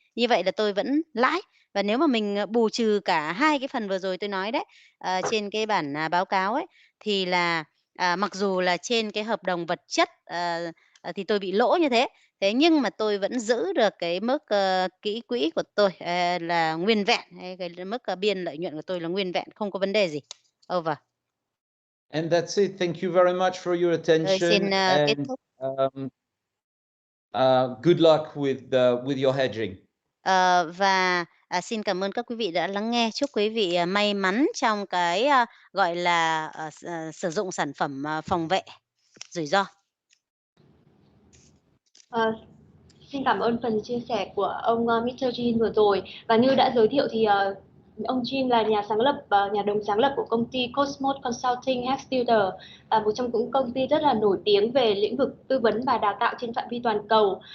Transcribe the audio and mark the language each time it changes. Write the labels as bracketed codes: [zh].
[vi] Như vậy là tôi vẫn lãi. Và nếu mà mình bù trừ cả hai cái phần vừa rồi tôi nói đấy, trên cái bản báo cáo ấy, thì là mặc dù là trên cái hợp đồng vật chất thì tôi bị lỗ như thế. Thế nhưng mà tôi vẫn giữ được cái mức kỹ quỹ của tôi là nguyên vẹn, cái mức biên lợi nhuận của tôi là nguyên vẹn, không có vấn đề gì. [en] Over. And that's it. Thank you very much for your attention. [vi] Xin kết thúc. [en] Good luck with your hedging. [vi] Và xin cảm ơn các quý vị đã lắng nghe. Chúc quý vị may mắn trong cái gọi là sử dụng sản phẩm phòng vệ rủi ro. Xin cảm ơn phần chia sẻ của ông Mr. Jean vừa rồi. Và như đã giới thiệu thì ông Jean là nhà đồng sáng lập của công ty Commos Consulting HedgeTutor, một trong những công ty rất là nổi tiếng về lĩnh vực tư vấn và đào tạo trên phạm vi toàn cầu.